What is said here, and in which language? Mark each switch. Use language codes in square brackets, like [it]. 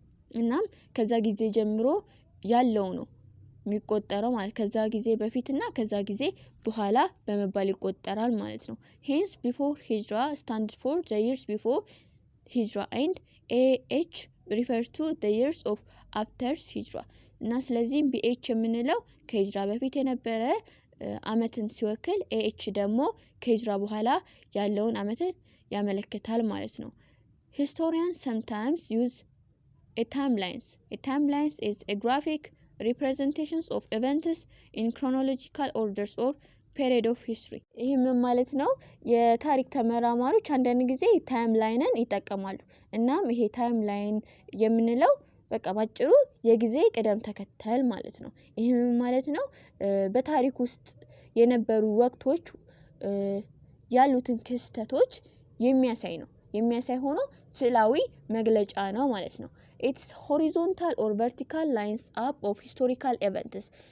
[am] እናም ከዛ ጊዜ ጀምሮ ያለው ነው የሚቆጠረው ማለት ከዛ ጊዜ በፊትና ከዛ ጊዜ በኋላ በመባል ይቆጠራል ማለት ነው። [en] hence before hijra stands for the years before hijra and AH refers to the years of after hijra [am] እና ስለዚህም BH የምንለው ከሂጅራ በፊት የነበረ አመትን ሲወክል AH ደግሞ ከሂጅራ በኋላ ያለውን አመትን ያመለክታል ማለት ነው። [en] Historians sometimes use timelines. Timelines is a graphic representations of events in chronological orders or period of history. [am] ይሄም ማለት ነው የታሪክ ተመራማሪዎች አንዳንድ ጊዜ ታይምላይንን ይጠቀማሉ። እናም ይሄ ታይምላይን የምንለው በቃ ባጭሩ የጊዜ ቅደም ተከተል ማለት ነው። ይሄም ማለት ነው በታሪክ ውስጥ የነበሩ ወቅቶች ያሉትን ክስተቶች የሚያሳይ ሆኖ ስዕላዊ መግለጫ ነው ማለት ነው። [en] It's horizontal or vertical lines up of historical events.